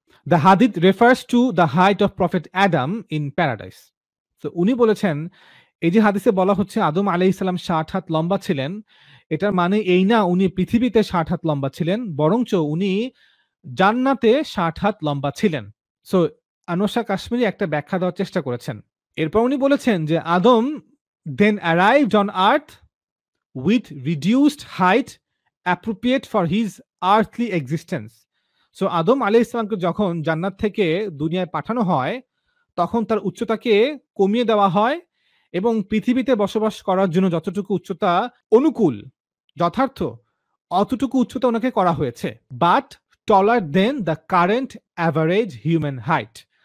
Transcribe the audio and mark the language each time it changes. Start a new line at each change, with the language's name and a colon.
English: The hadith refers to the height of prophet Adam in paradise.
Bangla: তো উনি বলেছেন এই যে হাদিসে বলা হচ্ছে আদম আলাইহিস সালাম ৬০ হাত লম্বা ছিলেন, এটার মানে এই না উনি পৃথিবীতে ৬০ হাত লম্বা ছিলেন, বরঞ্চ উনি জান্নাতে ৬০ হাত লম্বা ছিলেন। সো আনোয়ার শাহ কাশ্মীরি একটা ব্যাখ্যা দেওয়ার চেষ্টা করেছেন। এরপর উনি বলেছেন যে
English: আদম then arrived on earth with reduced height appropriate for his earthly existence.
Bangla: So আদম আলাইহিস সালামকে যখন জান্নাত থেকে দুনিয়ায় পাঠানো হয় তখন তার উচ্চতাকে কমিয়ে দেওয়া হয় এবং পৃথিবীতে বসবাস করার জন্য যতটুকু উচ্চতা অনুকূল, যথার্থ, অতটুকু উচ্চতা ওনাকে করা হয়েছে।
English: But taller than the current average human height.